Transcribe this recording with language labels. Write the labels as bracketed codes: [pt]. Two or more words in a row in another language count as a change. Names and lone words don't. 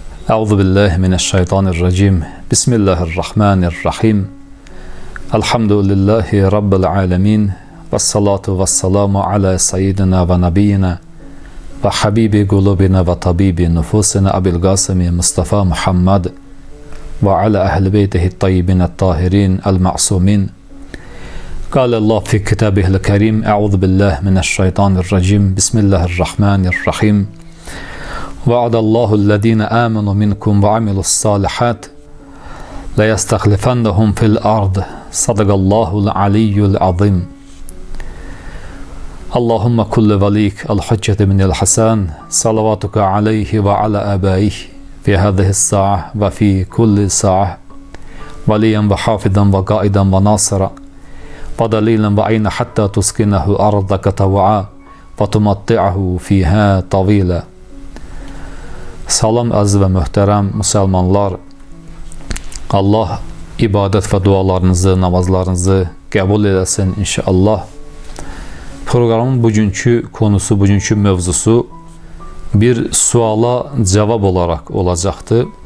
[ar] أعوذ بالله من الشيطان الرجيم. بسم الله الرحمن الرحيم. الحمد لله رب العالمين. والصلاة والسلام على سيدنا ونبينا وحبيب قلوبنا وطبيب نفوسنا أبي القاسم مصطفى محمد وعلى أهل بيته الطيبين الطاهرين المعصومين. قال الله في كتابه الكريم أعوذ بالله من الشيطان الرجيم بسم الله الرحمن الرحيم وعد الله الذين آمنوا منكم وعملوا الصالحات ليستخلفنهم في الأرض صدق الله العلي العظيم اللهم كل وليك الحجة بن الحسن صلواتك عليه وعلى آبائه في هذه الساعة وفي كل ساعة وليا وحافظا وقائدا وناصرا ودليلا وعينا حتى تسكنه أرضك طوعا وتمتعه فيها طويلا. [az] Salam əziz və möhtərəm müsəlmanlar, Allah ibadət və dualarınızı, namazlarınızı qəbul eləsin inşallah. Proqramın bugünkü konusu, bugünkü mövzusu bir suala cavab olaraq olacaqdır.